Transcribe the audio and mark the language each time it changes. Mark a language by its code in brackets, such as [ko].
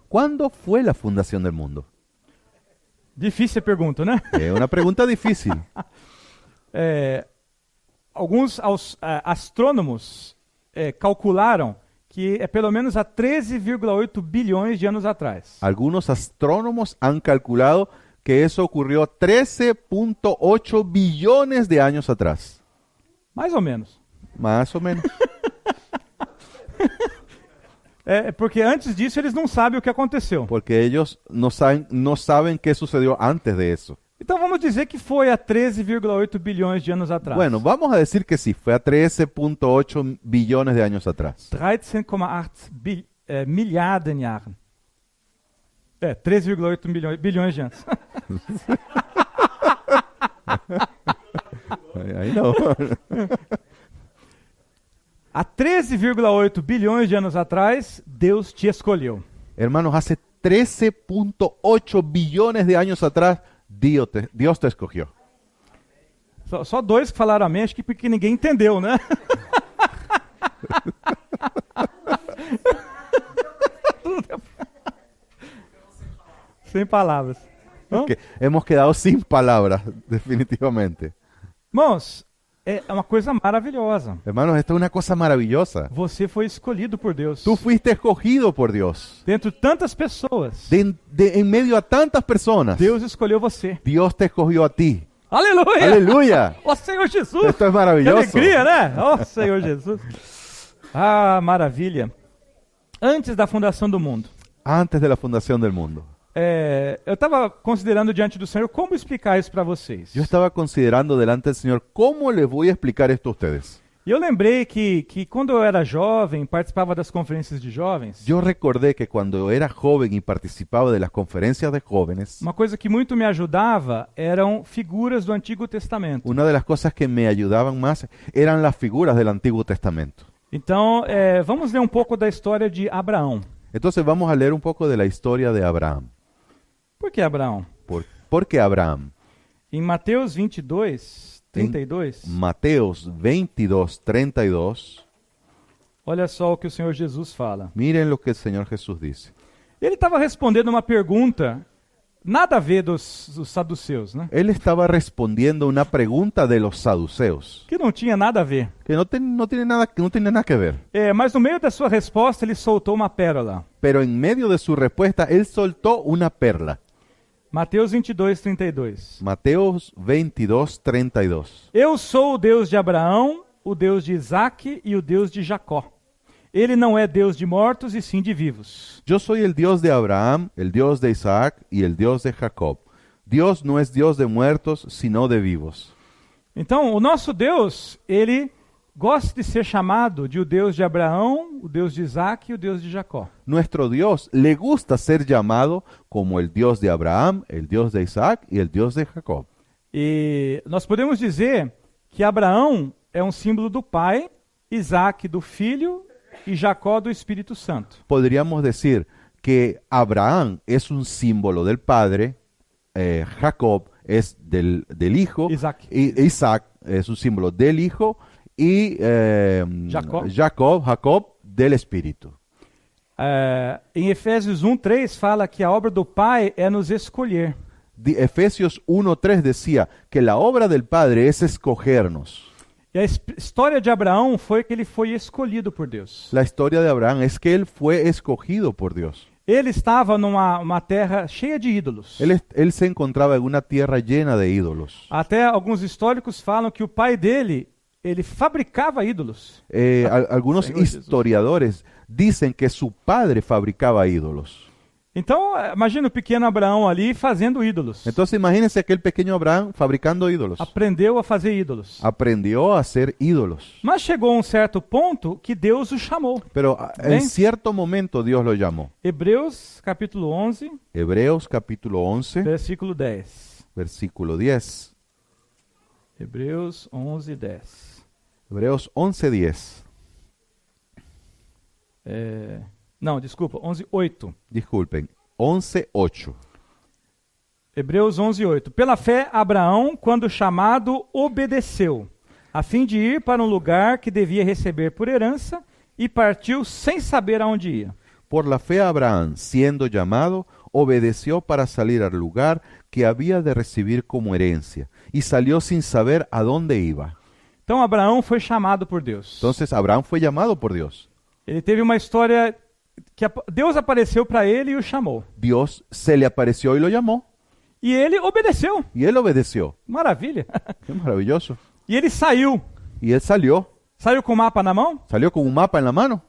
[es] ¿Cuándo fue la fundación del mundo? [pt] Difícil a pergunta, né? [es] Es una pregunta difícil. [pt] Alguns astrônomos calcularam que é pelo menos há 13,8 bilhões de anos atrás. [es] Algunos astrónomos han calculado que eso ocurrió 13.8 billones de años atrás. [pt] Mais ou menos. [es] Más o menos. [pt] Porque antes disso eles não sabem o que aconteceu. [es] Porque ellos no saben qué sucedió antes de eso. [pt] Então vamos dizer que foi há 13,8 bilhões de anos atrás. [es] Bueno, vamos a decir que sí, fue a 13.8 billones de años atrás. [de] 13,8 Milliarden Jahren. [pt] 13,8 bilhões de anos. [es] Ahí no. [pt] Há 13,8 bilhões de anos atrás, Deus te escolheu. [es] Hermanos, hace 13.8 billones de años atrás, Dios te escogió. [pt] Só dois que falaram amém, acho que porque ninguém entendeu, né? Sem palavras. [es] Que hemos quedado sin palabras, definitivamente. [pt] Irmãos, é uma coisa maravilhosa. [es] Hermanos, esto es una cosa maravillosa. [pt] Você foi escolhido por Deus. [es] Tú fuiste escogido por Dios. [pt] Dentro de tantas pessoas, [es] En medio a tantas personas, [pt] Deus escolheu você. [es] Dios te escogió a ti. [pt] Aleluia! [es] Aleluya. [pt] Ó Senhor Jesus! [es] Esto es Que maravilloso. [pt] alegria, né? Ó Senhor Jesus! Ah, maravilha! Antes da fundação do mundo, [es] Antes de la fundación del mundo. [pt] eu estava considerando diante do Senhor como explicar isso para vocês. [es] Yo estaba considerando delante del Señor, ¿cómo les voy a explicar esto a ustedes? [pt] E eu lembrei que quando eu era jovem, participava das conferências de jovens, [es] Yo recordé que cuando era joven y participaba de las conferencias de jóvenes, [pt] uma coisa que muito me ajudava eram figuras do Antigo Testamento. [es] una de las cosas que me ayudaban más eran las figuras del Antiguo Testamento. [pt] Então, vamos ler um pouco da história de Abraão. [es] Entonces vamos a leer un poco de la historia de Abraham. [pt] Por que Abraão? [es] ¿Por qué Abraham? [pt] Em Mateus 22, 32, [es] Mateos 22:32, [pt] olha só o que o Senhor Jesus fala. [es] miren lo que el Señor Jesús dice. [pt] Ele estava respondendo uma pergunta nada a ver dos saduceus, né? [es] Él estaba respondiendo una pregunta de los saduceos, [pt] Que não tinha nada a ver. [es] que no tiene nada que ver. [pt] Mas no meio da sua resposta, ele soltou uma pérola. [es] Pero en medio de su respuesta, él soltó una perla. [pt] Mateus 22:32. [es] Mateos 22:32. [pt] Eu sou o Deus de Abraão, o Deus de Isaque e o Deus de Jacó. Ele não é Deus de mortos e sim de vivos. [es] Yo soy el Dios de Abraham, el Dios de Isaac y el Dios de Jacob. Dios no es Dios de muertos, sino de vivos. [pt] Então, o nosso Deus, ele gosta de ser chamado de o Deus de Abraão, o Deus de Isaque e o Deus de Jacó. [es] Nuestro Dios le gusta ser llamado como el Dios de Abraham, el Dios de Isaac y el Dios de Jacob. [pt] E nós podemos dizer que Abraão é um símbolo do Pai, Isaque do Filho y Jacó do Espíritu Santo. [es] Podríamos decir que Abraham es un símbolo del Padre, Jacob es del Hijo, Isaac. Isaac es un símbolo del Hijo y Jacob del Espíritu. [pt] Em Efésios 1:3 fala que a obra do Pai é nos escolher. [es] Efesios 1:3 decía que la obra del Padre es escogernos. [pt] E a história de Abraão foi que ele foi escolhido por Deus. [es] La historia de Abraham es que él fue escogido por Dios. [pt] Ele estava numa terra cheia de ídolos. [es] Él se encontraba en una tierra llena de ídolos. [pt] Até alguns históricos falam que o pai dele, ele fabricava ídolos. [es] Algunos Señor historiadores dicen que su padre fabricaba ídolos. [pt] Então, imagina o pequeno Abraão ali fazendo ídolos. [es] Entonces imagínense aquel pequeño Abraham fabricando ídolos. [pt] Aprendeu a fazer ídolos. [es] Aprendió a hacer ídolos. [pt] Mas chegou a um certo ponto que Deus o chamou. [es] Pero Amén. en cierto momento Dios lo llamó. [pt] Hebreus capítulo 11, [es] Hebreos capítulo 11, [pt] versículo 10. [es] versículo 10. [pt] Hebreus 11, 10. [es] Hebreos 11:10. [pt] Não, desculpa, 11, 8. [es] Disculpen, 11:8. [pt] Hebreus 11, 8. Pela fé, Abraão, quando chamado, obedeceu, a fim de ir para um lugar que devia receber por herança, e partiu sem saber aonde ia. [es] Por la fe Abraham, siendo llamado, obedeció para salir al lugar que había de recibir como herencia, y salió sin saber a dónde iba. [pt] Então, Abraão foi chamado por Deus. [es] Entonces Abraham fue llamado por Dios. [pt] Ele teve uma história que Deus apareceu para ele e o chamou. [es] Dios se le apareció y lo llamó, [pt] E ele obedeceu. [es] y él obedeció. [pt] Maravilha. [es] Qué maravilloso. [pt] E ele saiu. [es] Y él salió. [pt] Saiu com o mapa na mão? [es] ¿Salió con un mapa en la mano?